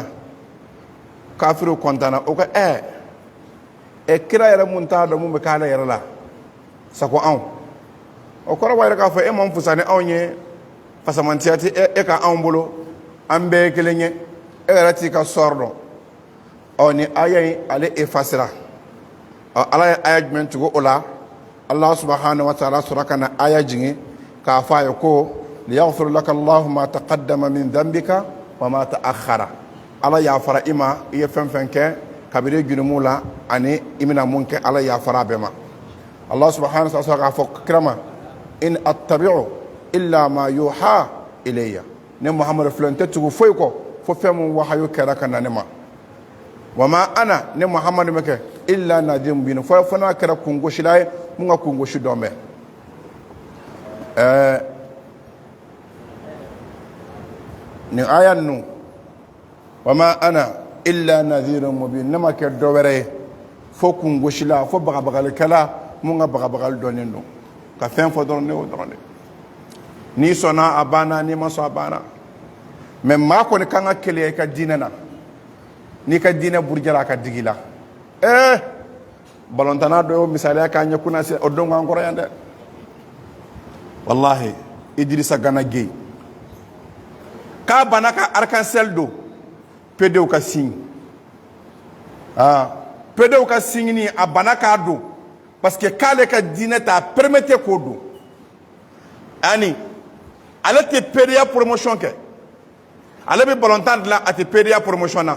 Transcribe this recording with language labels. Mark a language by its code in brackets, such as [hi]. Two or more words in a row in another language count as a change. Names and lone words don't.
[bm] Kafiru kɔntana o ko kira yɛrɛ mun t'a dɔn mun bɛ k'ale yɛrɛ la sago anw, o kɔrɔ b'a yɛrɛ k'a fɔ man fusa ni anw ye, fasamantiya tɛ ka anw bolo, an bɛɛ ye kelen ye, yɛrɛ t'i ka sɔrɔ dɔn. Ni aya in ale efasira. Ala ye aya jumɛn tugu o la? [ar] الله سبحانه وتعالى [bm] sɔrɔ ka na aya jigin k'a fɔ a ye ko [ar] ليغفر لك الله ما تقدم من ذنبك وما تأخر. [bm] Ala yafara i ma i ye fɛn fɛn kɛ kabiri jurumu la ani i bɛna mun kɛ, Ala yafara bɛɛ ma. [ar] الله سبحانه وتعالى [bm] k'a fɔ kira ma [ar] إن أتبع إلا ما يوحى إلي, [bm] ne Muhammadu filɛ n tɛ tugu foyi kɔ fo fɛn min wahayu kɛra ka na ne ma. [ar] وما أنا, [bm] ne Muhammadu ma kɛ [ar] إلا نذير مبين, [bm] fo n'a kɛra kungosila ye mun ka kungosi dɔn bɛ. Nin aya ninnu [ar] وما أنا إلا نذير مبين, [bm] ne ma kɛ dɔ wɛrɛ ye fo kungosila, fo bagabagalikɛla mun ka bagabagali dɔnnen don, ka fɛn fɔ dɔrɔn ne y'o dɔrɔn de. N'i sɔnna a banna, n'i ma sɔn a banna. Mais maa kɔni kan ka keleya i ka diinɛ na, n'i ka diinɛ burujala a ka digi la. Balɔntana dɔ y'o misaliya k'a ɲɛ kunna se o don k'an kɔrɔ yan dɛ. Wallahi Idrissa Gana Gueye k'a banna ka arc-en-ciel don PDO ka signe. PDO ka signe ni a banna k'a don [fr] parce que [bm] k'ale ka diinɛ t'a permettre k'o don. Ani ale tɛ PDA promotion kɛ, ale bɛ balɔntan dilan, a tɛ PDA promotion na.